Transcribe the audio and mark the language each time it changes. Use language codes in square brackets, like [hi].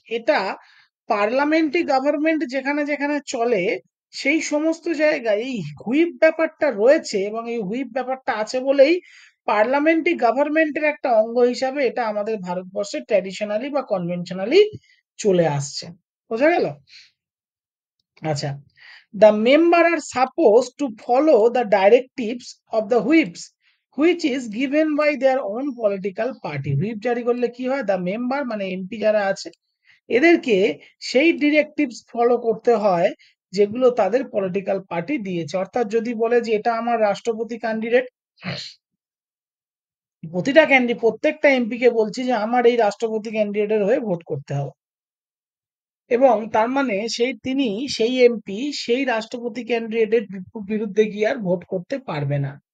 [bn] এটা parliamentary government যেখানে যেখানে চলে সেই সমস্ত জায়গায় এই হুইপ ব্যাপারটা রয়েছে, এবং এই হুইপ ব্যাপারটা আছে বলেই পার্লামেন্টারি গভর্নমেন্টের একটা অঙ্গ হিসাবে এটা আমাদের ভারতবর্ষে ট্র্যাডিশনালি বা কনভেনশনালি চলে আসছে। বোঝা গেল? [en] আচ্ছা, the member are supposed to follow the directives of the whips which is given by their own political party. [bn] Whip জারি করলে কি হয়, দ্য মেম্বার মানে এমপি যারা আছে এদেরকে সেই ডিরেক্টিভস ফলো করতে হয় যেগুলো তাদের পলিটিক্যাল পার্টি দিয়েছে। অর্থাৎ যদি বলে যে এটা আমার রাষ্ট্রপতি ক্যান্ডিডেট, প্রত্যেকটা এমপি কে বলছি যে আমার এই রাষ্ট্রপতি ক্যান্ডিডেটের হয়ে ভোট করতে হবে, এবং তার মানে তিনি সেই এমপি সেই রাষ্ট্রপতি ক্যান্ডিডেটের বিরুদ্ধে গিয়ে আর ভোট করতে পারবে না।